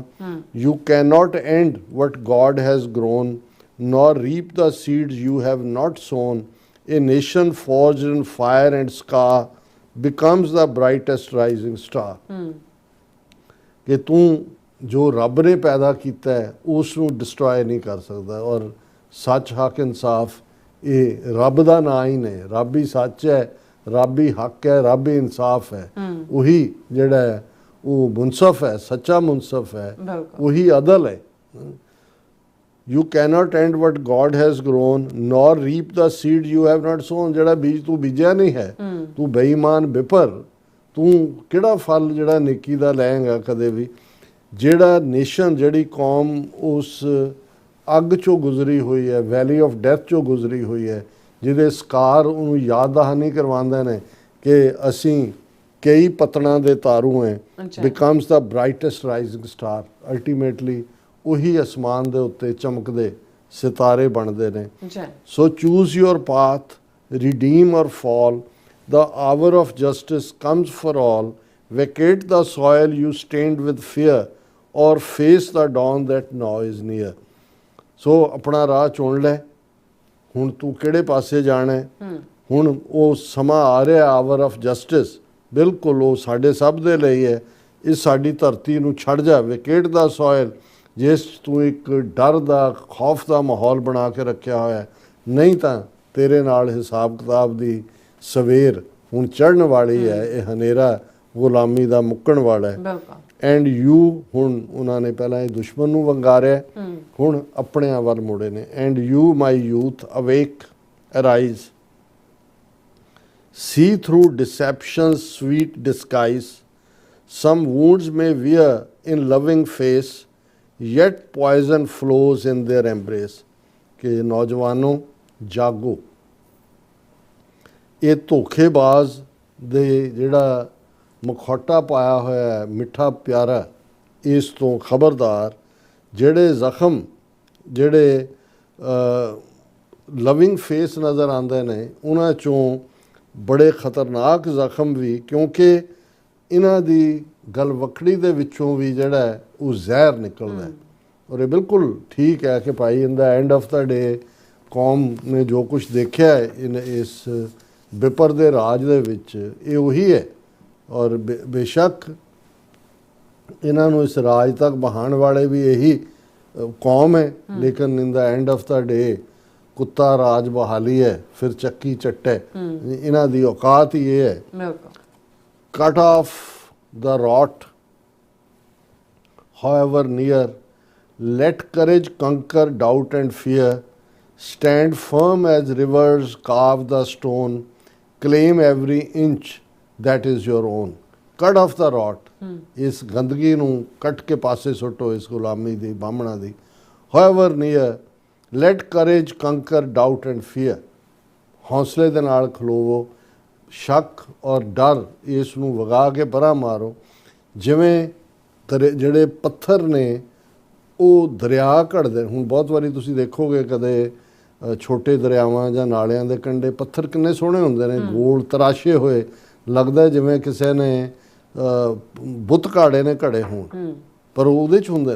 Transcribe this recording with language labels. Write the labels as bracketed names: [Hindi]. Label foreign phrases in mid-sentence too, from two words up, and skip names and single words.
[English] you can not end what God has grown, nor reap the seeds you have not sown, A nation forged in fire and scar becomes the brightest rising star. [Punjabi] ਕਿ ਤੂੰ ਜੋ ਰੱਬ ਨੇ ਪੈਦਾ ਕੀਤਾ ਹੈ ਉਸ ਨੂੰ ਡਿਸਟਰੋਏ ਨਹੀਂ ਕਰ ਸਕਦਾ, ਔਰ ਸੱਚ ਹੱਕ ਇਨਸਾਫ ਇਹ ਰੱਬ ਦਾ ਨਾਂ ਹੀ ਨੇ। ਰੱਬ ਹੀ ਸੱਚ ਹੈ, ਰੱਬ ਹੀ ਹੱਕ ਹੈ, ਰੱਬ ਹੀ ਇਨਸਾਫ ਹੈ। ਉਹੀ ਜਿਹੜਾ ਹੈ ਉਹ ਮੁਨਸਫ ਹੈ, ਸੱਚਾ ਮੁਨਸਫ ਹੈ, ਉਹੀ ਅਦਲ ਹੈ। [English] You cannot end what God has grown, nor reap the seed you have not sown. [Punjabi] ਜਿਹੜਾ ਬੀਜ ਤੂੰ ਬੀਜਿਆ ਨਹੀਂ ਹੈ, ਤੂੰ ਬੇਈਮਾਨ ਬਿਪਰ, ਤੂੰ ਕਿਹੜਾ ਫਲ ਜਿਹੜਾ ਨੇਕੀ ਦਾ ਲਏਗਾ ਕਦੇ ਵੀ। ਜਿਹੜਾ ਨੇਸ਼ਨ, ਜਿਹੜੀ ਕੌਮ ਉਸ ਅੱਗ ਚੋਂ ਗੁਜ਼ਰੀ ਹੋਈ ਹੈ, [English] valley of death [Punjabi] ਚੋਂ ਗੁਜ਼ਰੀ ਹੋਈ ਹੈ, ਜਿਹਦੇ ਸਕਾਰ ਉਹਨੂੰ ਯਾਦ ਦਹਾਨੀ ਕਰਵਾਉਂਦੇ ਨੇ ਕਿ ਅਸੀਂ ਕਈ ਪਤਨਾਂ ਦੇ ਤਾਰੂ ਹੈ, [English] becomes the brightest rising star. [Punjabi] ਅਲਟੀਮੇਟਲੀ ਉਹੀ ਅਸਮਾਨ ਦੇ ਉੱਤੇ ਚਮਕਦੇ ਸਿਤਾਰੇ ਬਣਦੇ ਨੇ। [English] so choose your path, redeem or fall, the hour of justice comes for all, vacate the soil you stained with fear, or face the dawn that now is near. [Punjabi] ਸੋ ਆਪਣਾ ਰਾਹ ਚੁਣ ਲੈ, ਹੁਣ ਤੂੰ ਕਿਹੜੇ ਪਾਸੇ ਜਾਣਾ ਹੈ। ਹੁਣ ਉਹ ਸਮਾਂ ਆ ਰਿਹਾ [English] hour of justice, [Punjabi] ਬਿਲਕੁਲ ਉਹ ਸਾਡੇ ਸਭ ਦੇ ਲਈ ਹੈ। ਇਸ ਸਾਡੀ ਧਰਤੀ ਨੂੰ ਛੱਡ ਜਾ, [English] vacate the soil [Punjabi] ਜਿਸ ਤੂੰ ਇੱਕ ਡਰ ਦਾ ਖੌਫ ਦਾ ਮਾਹੌਲ ਬਣਾ ਕੇ ਰੱਖਿਆ ਹੋਇਆ, ਨਹੀਂ ਤਾਂ ਤੇਰੇ ਨਾਲ ਹਿਸਾਬ ਕਿਤਾਬ ਦੀ ਸਵੇਰ ਹੁਣ ਚੜ੍ਹਨ ਵਾਲੀ ਹੈ। ਇਹ ਹਨੇਰਾ ਗੁਲਾਮੀ ਦਾ ਮੁੱਕਣ ਵਾਲਾ ਹੈ। [English] and you, [Punjabi] ਹੁਣ ਉਹਨਾਂ ਨੇ ਪਹਿਲਾਂ ਇਹ ਦੁਸ਼ਮਣ ਨੂੰ ਵੰਗਾਰਿਆ, ਹੁਣ ਆਪਣਿਆਂ ਵੱਲ ਮੁੜੇ ਨੇ। [English] and you my youth awake arise, see through deception's sweet disguise, some wounds may wear in loving face, yet poison flows in their embrace. [Punjabi] ਕਿ ਨੌਜਵਾਨੋ ਜਾਗੋ, ਯੇ ਧੋਖੇਬਾਜ਼ ਦੇ ਜਿਹੜਾ ਮਖੌਟਾ ਪਾਇਆ ਹੋਇਆ ਹੈ ਮਿੱਠਾ ਪਿਆਰਾ, ਇਸ ਤੋਂ ਖ਼ਬਰਦਾਰ। ਜਿਹੜੇ ਜ਼ਖ਼ਮ ਜਿਹੜੇ [English] loving face [Hindi] नज़र आते हैं [Punjabi] ਉਨ੍ਹਾਂ ਚੋਂ ਬੜੇ ਖਤਰਨਾਕ ਜ਼ਖਮ ਵੀ, ਕਿਉਂਕਿ ਇਹਨਾਂ ਦੀ ਗਲਵਕੜੀ ਦੇ ਵਿੱਚੋਂ ਵੀ ਜਿਹੜਾ ਹੈ ਉਹ ਜ਼ਹਿਰ ਨਿਕਲਦਾ ਹੈ। ਔਰ ਇਹ ਬਿਲਕੁਲ ਠੀਕ ਹੈ ਕਿ ਭਾਈ [English] in the end of the day [Punjabi] ਕੌਮ ਨੇ ਜੋ ਕੁਝ ਦੇਖਿਆ ਹੈ ਇਸ ਵਿਪਰ ਦੇ ਰਾਜ ਦੇ ਵਿੱਚ, ਇਹ ਉਹੀ ਹੈ। ਔਰ ਬੇਸ਼ੱਕ ਇਹਨਾਂ ਨੂੰ ਇਸ ਰਾਜ ਤੱਕ ਬਹਾਉਣ ਵਾਲੇ ਵੀ ਇਹੀ ਕੌਮ ਹੈ, ਲੇਕਿਨ [English] in the end of the day [Punjabi] ਕੁੱਤਾ ਰਾਜ ਬਹਾਲੀ ਹੈ, ਫਿਰ ਚੱਕੀ ਚੱਟੇ। ਇਹਨਾਂ ਦੀ ਔਕਾਤ ਹੀ ਇਹ ਹੈ। ਬਿਲਕੁਲ। [English] Cut off the rot, however near, let courage conquer doubt and fear, stand firm as rivers carve the stone, claim every inch that is your own. Cut off the rot, [Punjabi] ਇਸ ਗੰਦਗੀ ਨੂੰ ਕੱਟ ਕੇ ਪਾਸੇ ਸੁੱਟੋ, ਇਸ ਗੁਲਾਮੀ ਦੀ, ਬਾਹਮਣਾ ਦੀ। [English] however near, let courage conquer doubt and fear, [Punjabi] ਹੌਸਲੇ ਦੇ ਨਾਲ ਖਲੋਵੋ, ਸ਼ੱਕ ਔਰ ਡਰ ਇਸ ਨੂੰ ਵਗਾ ਕੇ ਪਰਾਂ ਮਾਰੋ। ਜਿਵੇਂ ਜਿਹੜੇ ਪੱਥਰ ਨੇ ਉਹ ਦਰਿਆ ਘੜਦੇ, ਹੁਣ ਬਹੁਤ ਵਾਰੀ ਤੁਸੀਂ ਦੇਖੋਗੇ ਕਦੇ ਛੋਟੇ ਦਰਿਆਵਾਂ ਜਾਂ ਨਾਲਿਆਂ ਦੇ ਕੰਢੇ ਪੱਥਰ ਕਿੰਨੇ ਸੋਹਣੇ ਹੁੰਦੇ ਨੇ, ਗੋਲ ਤਰਾਸ਼ੇ ਹੋਏ, ਲੱਗਦਾ ਜਿਵੇਂ ਕਿਸੇ ਨੇ ਬੁੱਤ ਘਾੜੇ ਨੇ ਘੜੇ ਹੋਣ, ਪਰ ਉਹਦੇ 'ਚ ਹੁੰਦੇ ਨੇ।